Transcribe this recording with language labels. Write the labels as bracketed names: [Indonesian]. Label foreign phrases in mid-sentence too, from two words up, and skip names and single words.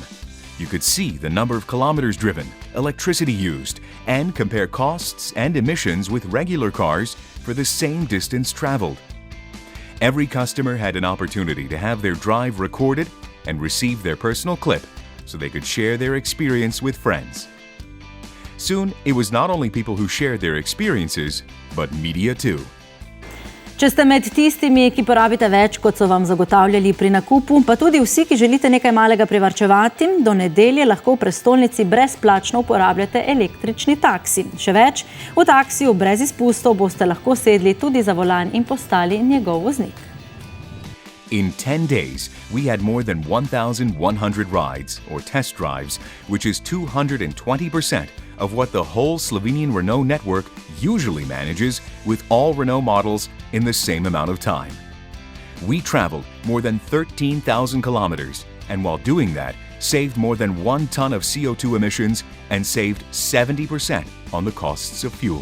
[English] You could see the number of kilometers driven, electricity used, and compare costs and emissions with regular cars for the same distance traveled. Every customer had an opportunity to have their drive recorded and receive their personal clip so they could share their experience with friends. Soon, it was not only people who shared their experiences, but media too. [Slovenian] Če ste med tistimi, ki porabite več, kot so vam zagotavljali pri nakupu, pa tudi vsi, ki želite nekaj malega privarčevati, do nedelje lahko v prestolnici brezplačno uporabljate električni taksi. Še več, v taksiju brez izpustov boste lahko sedli tudi za volan in postali njegov voznik. [English] In 10 days, we had more than 1,100 rides, or test drives, which is 220% of what the whole Slovenian Renault network usually manages with all Renault models in the same amount of time. We traveled more than 13,000 kilometers, and while doing that, saved more than 1 ton of CO2 emissions and saved 70% on the costs of fuel.